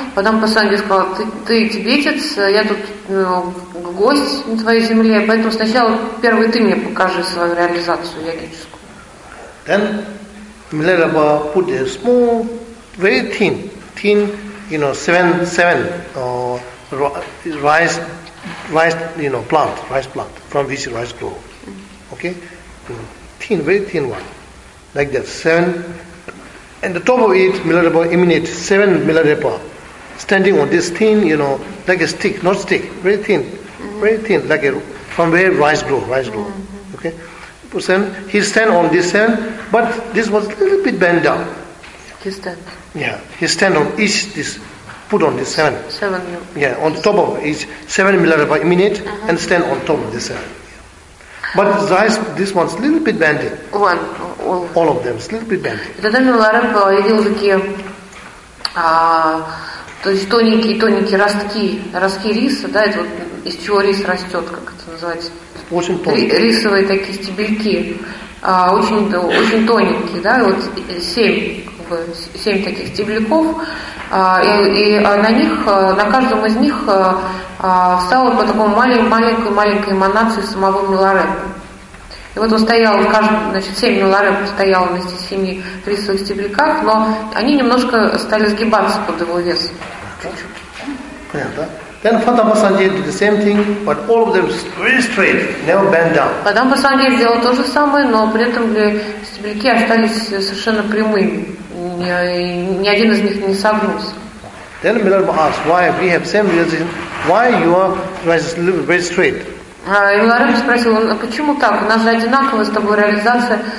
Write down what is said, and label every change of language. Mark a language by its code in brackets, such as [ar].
[ru] Потом Пасанги сказал, ты тибетец, я тут гость на твоей земле, поэтому сначала первый ты мне покажи свою реализацию йогическую. [en] Then Milarepa put a small, very thin, you know, rice plant, from which rice grow. Okay? Thin, very thin one. Like that, seven. And the top of it, Milarepa emanate, seven Milarepa, standing on this thin, you know, like a stick, not stick, very thin, very thin, like a, from where rice grow, okay? So then he stand on this seven, but this was a little bit bent down. He stand. Yeah, he stand on each this, put on this seven. Seven. Yeah, on top of each, seven Milarepa emanate, and stand on top of this seven. But rice, this one's a little bit bendy. One, all of them, it's a little bit bendy. [ru] Тогда Милорепа видел такие, то есть тоненькие ростки риса, да, это вот из чего рис растет, как это называется? Очень тоненькие. Рисовые такие стебельки, очень тоненькие, да, вот семь таких стебельков, и на них, на каждом из них встала по такой маленькой эманации самого Милорепы. И вот он стоял, значит, семь Милорепа стоял на этих семи рисовых стебельках, но они немножко стали сгибаться под его вес. [en] Then Padma Sangye did the same thing, but all of them very straight, never bent down. [ru] Padma Sangye сделал то же самое, но при этом стебельки остались совершенно прямыми. Ни один из них не согнулся. [en] Then Milarepa asked, why we have same reason, why you are very straight? [ru] И Милорепа спросил, почему так? У нас же одинаковая с тобой реализация.